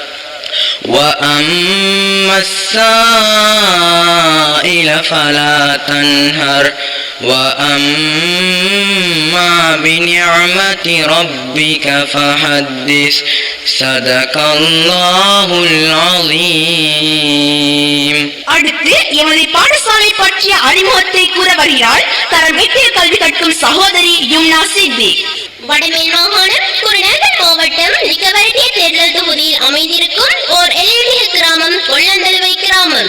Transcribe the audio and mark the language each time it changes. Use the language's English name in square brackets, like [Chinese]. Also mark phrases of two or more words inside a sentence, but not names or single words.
[Arabic] وأما السائل فلا تنهر وأما بنعمة ربك فحدث صدق الله العظيم. [Tamil] அடுத்து எமது பாடசாலை பற்றிய அறிமுகத்தை கூற வருகிறாள் தரம் 8 கல்வி கற்கும் சகோதரி யும்னா சித்தி. வடமேல் மாகாணம் குருநாகல் மாவட்டம் நிக்கவரட்டிய தேர்தல் தொகுதியில் அமைந்திருக்கும் ஓர் எளிய கிராமம் கொள்ளந்தல்வை கிராமம்.